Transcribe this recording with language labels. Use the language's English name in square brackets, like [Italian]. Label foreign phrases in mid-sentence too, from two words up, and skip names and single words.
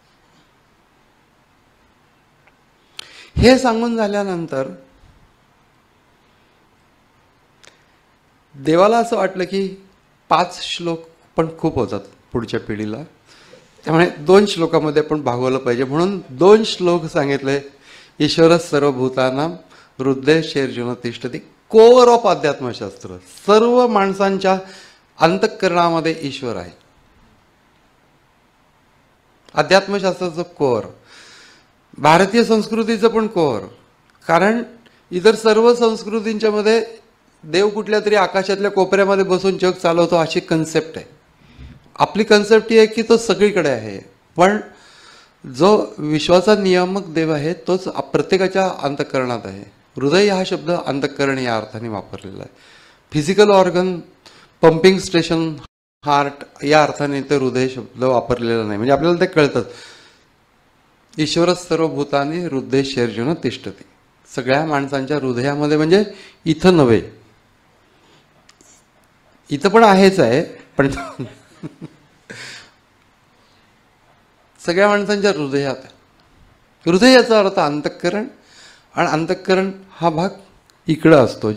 [Marathi] हे सांगून झाल्यानंतर देवाला असं वाटलं की 5 श्लोक पण खूप होतात पुढच्या पिढीला, त्यामुळे 2 श्लोकामध्ये पण भागवलं पाहिजे. म्हणून 2 श्लोक सांगितले. [Sanskrit] ईश्वर सर्वभूतानां हृदयेषु तिष्ठति. [English] core of [Marathi] अध्यात्मशास्त्र. सर्व माणसांच्या अंतःकरणामध्ये ईश्वर आहे. अध्यात्मशास्त्राचं कोर, भारतीय संस्कृतीचं पण कोर. कारण इतर सर्व संस्कृतींच्या मध्ये देव कुठल्या तरी आकाशातल्या कोपऱ्यामध्ये बसून जग चालवतो अशी कन्सेप्ट आहे. आपली कन्सेप्ट ही आहे की तो सगळीकडे आहे. पण जो विश्वाचा नियामक देव आहे तोच प्रत्येकाच्या अंतःकरणात आहे. हृदय हा शब्द अंतःकरण या अर्थाने वापरलेला आहे. [English] physical organ, pumping station, heart [Marathi] या अर्थाने ते हृदय शब्द वापरलेला नाही. म्हणजे आपल्याला ते कळतं. [Sanskrit] ईश्वर सर्वभूतानी हृदयेषु तिष्ठति. [Marathi] सगळ्या माणसांच्या हृदयामध्ये, म्हणजे इथं नव्हे, इथं पण आहेच आहे, पण सगळ्या माणसांच्या हृदयात. हृदयाचा अर्थ अंतःकरण. आणि अंतःकरण हा भाग इकडं असतो.